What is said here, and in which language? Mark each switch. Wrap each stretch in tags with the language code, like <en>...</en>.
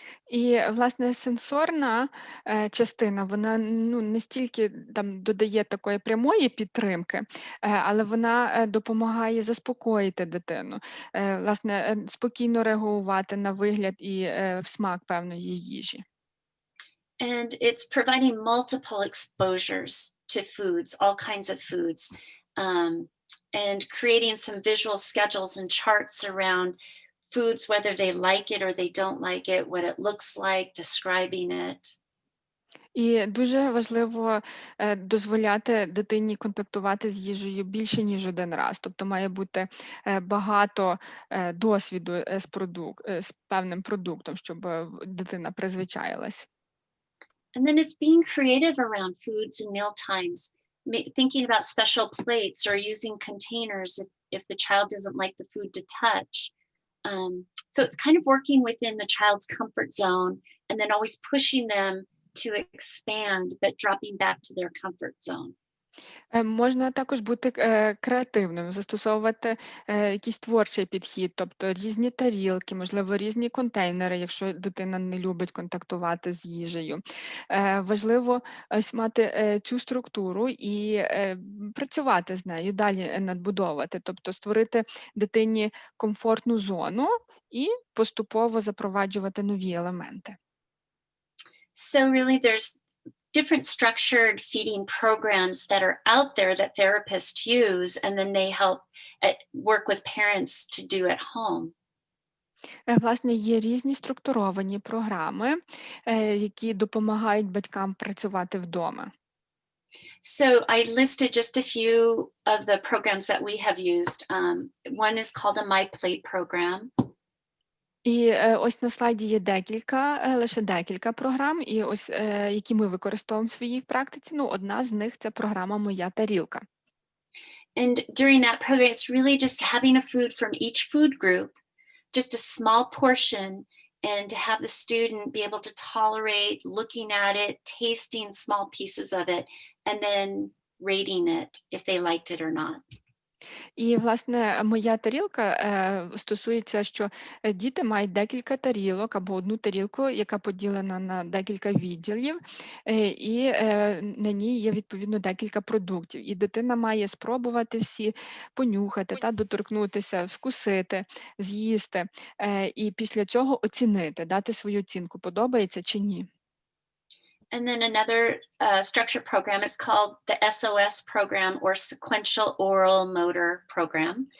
<uk>І, власне, сенсорна частина, вона не стільки там додає такої прямої підтримки, але вона допомагає заспокоїти дитину, власне, спокійно реагувати на вигляд і смак певної їжі.</uk> <en>And it's providing multiple exposures to foods, all kinds of foods, and creating some visual schedules and charts around foods, whether they like it or they don't like it, what it looks like, describing it.</en> <uk>І дуже важливо дозволяти дитині контактувати з їжею більше, ніж один раз. Тобто має бути багато досвіду з певним продуктом, щоб дитина призвичаїлась.</uk> <en>And then it's being creative around foods and meal times, thinking about special plates or using containers if the child doesn't like the food to touch. So it's kind of working within the child's comfort zone and then always pushing them to expand, but dropping back to their comfort zone.</en> <uk>Можна також бути креативним, застосовувати якийсь творчий підхід, тобто різні тарілки, можливо, різні контейнери, якщо дитина не любить контактувати з їжею. Важливо ось мати цю структуру і працювати з нею, далі надбудовувати, тобто створити дитині комфортну зону і поступово запроваджувати нові елементи.</uk> <en>So really there's different structured feeding programs that are out there that therapists use, and then they help work with parents to do at home.</en> <uk>Власне, є різні структуровані програми, які допомагають батькам працювати вдома.</uk> <en>So I listed just a few of the programs that we have used. One is called a My Plate program.</en> <uk>І ось на слайді є лише декілька програм, і ось які ми використовуємо в своїй практиці. Одна з них це програма «Моя тарілка».</uk> <en>And during that program, it's really just having a food from each food group, just a small portion, and to have the student be able to tolerate looking at it, tasting small pieces of it, and then rating it if they liked it or not.</en> <uk>І, власне, моя тарілка стосується, що діти мають декілька тарілок або одну тарілку, яка поділена на декілька відділів, і на ній є, відповідно, декілька продуктів. І дитина має спробувати всі, понюхати, доторкнутися, вкусити, з'їсти, і після цього оцінити, дати свою оцінку, подобається чи ні.</uk> <en>And then another structured program is called the SOS program, or Sequential Oral Motor Program.</en>